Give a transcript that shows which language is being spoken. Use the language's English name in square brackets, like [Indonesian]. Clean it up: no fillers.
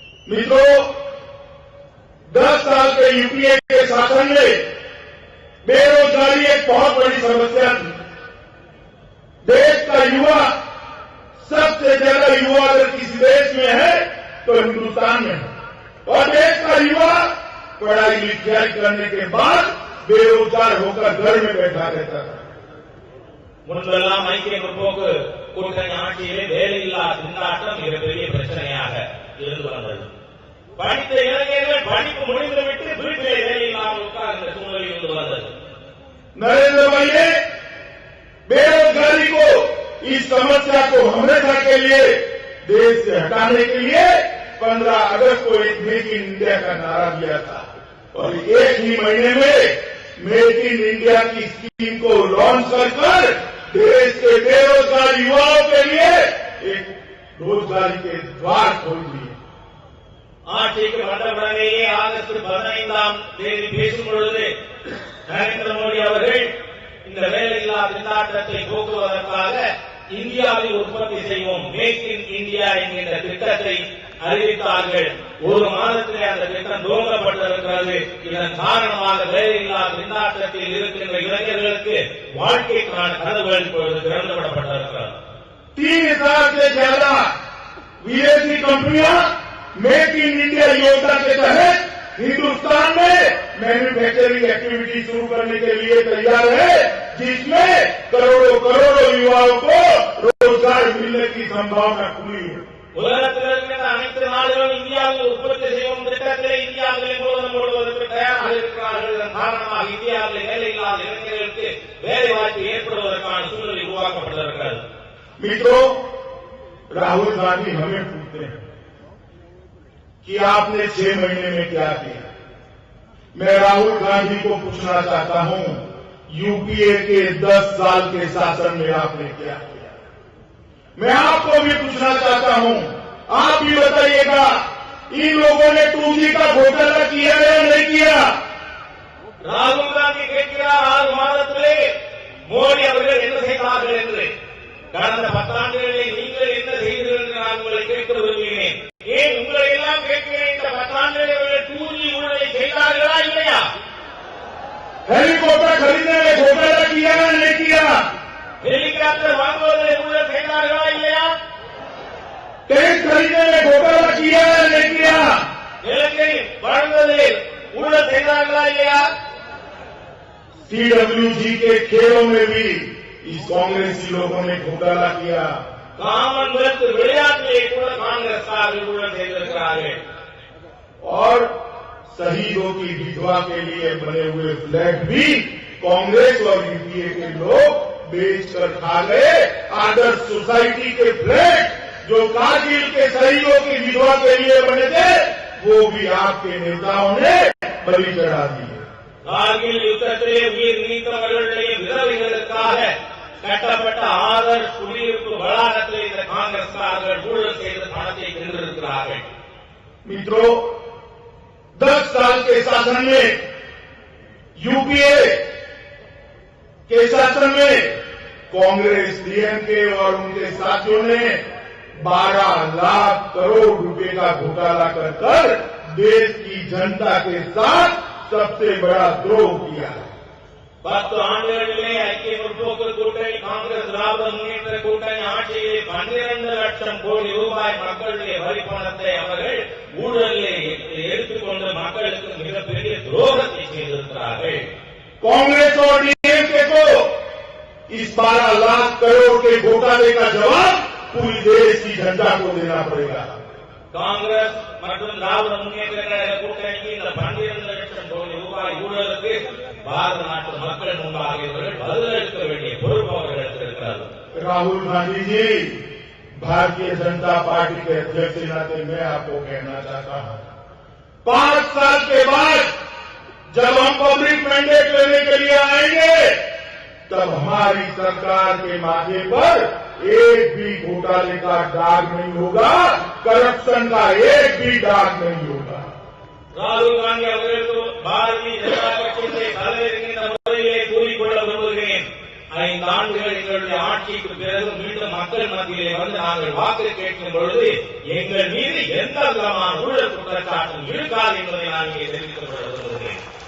[Hindi] मित्रों, 10 साल के यूपीए के शासन में बेरोजगारी एक बहुत बड़ी समस्या थी. देश का युवा, सबसे ज्यादा युवा अगर किसी देश में है तो हिंदुस्तान में है. और देश का युवा पढ़ाई लिखाई करने के बाद बेरोजगार होकर घर में बैठा रहता था. [Tamil] முன்பெல்லாம் ஐக்கிய முற்போக்கு கூட்டணி ஆட்சியிலே வேலையில்லா திண்டாட்டம் மிகப்பெரிய பிரச்சனையாக இருந்து வந்தது. படித்த இளைஞர்கள் படிப்பு முடிந்துவிட்டு வீட்டிலே வேலை இல்லாமல் உட்கார்ந்த சூழ்நிலை இருந்து வந்தது. [Hindi] नरेंद्र भाई ने बेरोजगारी को, इस समस्या को हमेशा के लिए देश से हटाने के लिए 15 अगस्त को एक मेक इन इंडिया का नारा दिया था और एक ही महीने में मेक इन इंडिया की स्कीम को लॉन्च कर देश के बेरोजगार युवाओं के लिए एक रोजगारी के द्वार खोल दिए. [Tamil] ஆட்சிக்கு வந்தவுடனேயே ஆகஸ்ட் 15ஆம் தேதி பேசும் பொழுது நரேந்திர மோடி அவர்கள் இந்த வேலையில்லா திண்டாட்டத்தை போக்குவதற்காக இந்தியாவில் உற்பத்தி செய்வோம், மேக் இன் இந்தியா என்கின்ற திட்டத்தை அறிவித்தார்கள். ஒரு மாதத்திலே அந்த திட்டம் துவங்கப்பட்டிருக்கிறது. இதன் காரணமாக வேலையில்லா திண்டாட்டத்தில் இருக்கின்ற இளைஞர்களுக்கு வாழ்க்கைக்கான கதவுகள் இப்பொழுது திறந்துவிடப்பட்டிருக்கிறது. [Hindi] 3,000 से ज्यादा विदेशी कंपनियां मेक इन इंडिया योजना के तहत हिंदुस्तान में मैन्युफैक्चरिंग एक्टिविटी शुरू करने के लिए तैयार है, जिसमें करोड़ों करोड़ों युवाओं को रोजगार मिलने की संभावना खुली है. [Tamil] உலகத்தில் இருக்கின்ற அனைத்து நாடுகளும் இந்தியாவில் உற்பத்தி செய்யும் திட்டத்திலே இந்தியாவிலே மூலம் போடுவதற்கு தயாராக இருக்கிறார்கள். இதன் காரணமாக இந்தியாவில் வேலையில்லாத இளைஞர்களுக்கு வேலை வாய்ப்பு ஏற்படுவதற்கான சூழ்நிலை உருவாக்கப்பட்டிருக்கிறது. [Hindi] मित्रों, राहुल गांधी हमें पूछते हैं कि आपने 6 महीने में क्या किया. मैं राहुल गांधी को पूछना चाहता हूं, यूपीए के 10 साल के शासन में आपने क्या किया. मैं आपको भी पूछना चाहता हूं, आप भी बताइएगा, इन लोगों ने 2G का घोटाला किया या नहीं किया. [Tamil] ராகுல் காந்தி கேட்கிறார், 6 மாதத்திலே மோடி அவர்கள் என்ன செய்தார்கள் என்று. கடந்த 10 ஆண்டுகளிலே நீங்கள் என்ன செய்தீர்கள் என்று நான் உங்களை கேட்க விரும்புகிறேன். ஏன் உங்களை எல்லாம் கேட்கிறேன், இந்த 10 ஆண்டுகளில் அவர்கள் 2G ஊழலை செய்தார்களா இல்லையா? [Hindi] हेलीकॉप्टर खरीदने में घोटाला किया या नहीं किया. [Tamil] हेलीकॉप्टर வாங்குவதிலே ஊழல் செய்தார்களா இல்லையா? [Hindi] टैंक खरीदने में घोटाला किया या नहीं किया. [Tamil] நிலக்கரி வழங்குவதில் ஊழல் செய்தார்களா இல்லையா? [Hindi] CWG के खेलों में भी इस कांग्रेसी लोगों ने घोटाला किया. [Tamil] காமன்வெல்த் விளையாட்டிலே கூட காங்கிரஸ்காரர்கள் ஊழல் செய்திருக்கிறார்கள். [Hindi] और शहीदों की विधवा के लिए बने हुए फ्लैट भी कांग्रेस और यूपीए के लोग बेचकर खा गए आदर्श सोसाइटी के फ्लैट जो कारगिल के शहीदों की विधवा के लिए बने थे, वो भी आपके नेताओं ने बलि चढ़ा दिए। [Tamil] கார்கில் யுத்தத்திலே உயிர் நீத்தவர்களுடைய விதவைகளுக்காக கட்டப்பட்ட ஆதர்ஷ் குடியிருப்பு வளாகத்தில் இந்த காங்கிரஸ்காரர்கள் ஊழல் செய்து பணத்தை தின்றிருக்கிறார்கள்। [Hindi] मित्रों, 10 साल के शासन में यूपीए के शासन में कांग्रेस, डीएमके और उनके साथियों ने 12 लाख करोड़ रुपए का घोटाला कर देश की जनता के साथ सबसे बड़ा द्रोह किया है। [Tamil] 10 ஆண்டுகளிலே ஐக்கிய முற்போக்கு கூட்டணி காங்கிரஸ் திராவிட முன்னேற்ற கூட்டணி ஆட்சியிலே 12 லட்சம் கோடி ரூபாய் மக்களுடைய வரி பணத்தை அவர்கள் ஊழலிலே எடுத்துக்கொண்டு மக்களுக்கு மிகப்பெரிய துரோகத்தை செய்திருக்கிறார்கள்। [Hindi] कांग्रेस और डीएमके को इस 12 लाख करोड़ के घोटाले का जवाब पूरी देश की जनता को देना पड़ेगा। [Tamil] காங்கிரஸ் மற்றும் திராவிட முன்னேற்ற கழக கூட்டணிக்கு இந்த 12 லட்சம் கோடி ரூபாய் ஊழலுக்கு பாரத நாட்டு மக்கள் முன்பாக இவர்கள் பதிலளிக்க வேண்டிய பொறுப்பு அவர்களுக்கு இருக்கிறது। [Hindi] राहुल गांधी जी, भारतीय जनता पार्टी के अध्यक्ष के नाते मैं आपको कहना चाहता हूं, 5 साल के बाद जब हम पब्लिक मैंडेट लेने के लिए आएंगे, तब हमारी सरकार के माथे पर एक भी घोटाले का दाग नहीं होगा, करप्शन का एक भी दाग नहीं होगा। [Tamil] ராகுல் காந்தி அவர்களுக்கு பாரதிய ஜனதா கட்சியிலே தலைவருகின்ற முறையிலே கூறிக்கொள்ள விரும்புகிறேன், 5 ஆண்டுகள் எங்களுடைய ஆட்சிக்கு பிறகு மீண்டும் மக்கள் மத்தியிலே வந்து நாங்கள் வாக்கு கேட்கும் பொழுது எங்கள் மீது எந்த விதமான ஊழல் குற்றச்சாட்டும் இருக்காது என்பதை நான் இங்கே தெரிவித்துக் கொள்ள விரும்புகிறேன்।